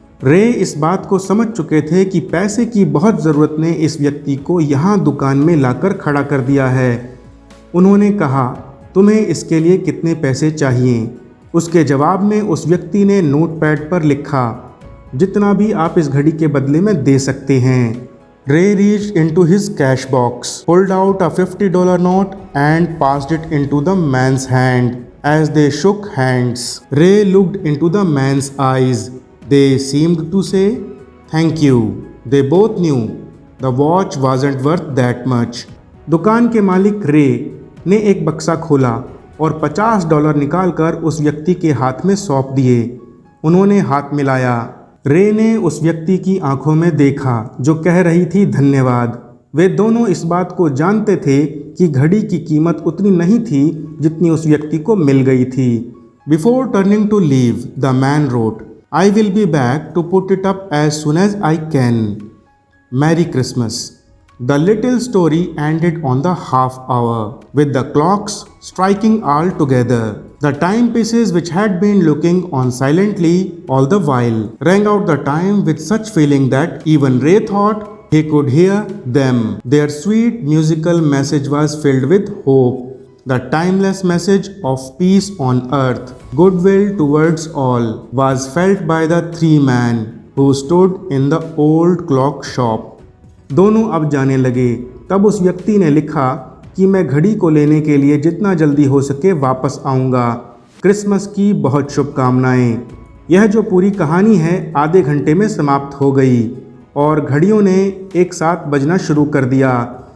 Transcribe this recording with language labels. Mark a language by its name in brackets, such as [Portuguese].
[Hindi] रे इस बात को समझ चुके थे कि पैसे की बहुत ज़रूरत ने इस व्यक्ति को यहाँ दुकान में लाकर खड़ा कर दिया है। उन्होंने कहा, तुम्हें इसके लिए कितने पैसे चाहिए? उसके जवाब में उस व्यक्ति ने नोटपैड पर लिखा, जितना भी आप इस घड़ी के बदले में दे सकते हैं। [English] Ray reached into his cash box, pulled out a $50 note and passed it into the man's hand. As they shook hands, Ray looked into the man's eyes. They seemed to say, thank you. They both knew the watch wasn't worth that much. [Hindi] दुकान के मालिक रे ने एक बक्सा खोला और $50 निकालकर उस व्यक्ति के हाथ में सौंप दिए। उन्होंने हाथ मिलाया। रे ने उस व्यक्ति की आंखों में देखा जो कह रही थी धन्यवाद। वे दोनों इस बात को जानते थे कि घड़ी की कीमत उतनी नहीं थी जितनी उस व्यक्ति को मिल गई थी। [English] Before turning to leave, the man wrote, I will be back to put it up as soon as I can. Merry Christmas. The little story ended on the half hour, with the clocks striking all together. The timepieces, which had been looking on silently all the while, rang out the time with such feeling that even Ray thought he could hear them. Their sweet musical message was filled with hope. The timeless message of peace on earth, goodwill towards all, was felt by the three men who stood in the old clock shop. [Hindi] दोनों अब जाने लगे। तब उस व्यक्ति ने लिखा कि मैं घड़ी को लेने के लिए जितना जल्दी हो सके वापस आऊँगा। क्रिसमस की बहुत शुभकामनाएं। यह जो पूरी कहानी है आधे घंटे में समाप्त हो गई और घड़ियों ने एक साथ बजना शुरू कर दिया।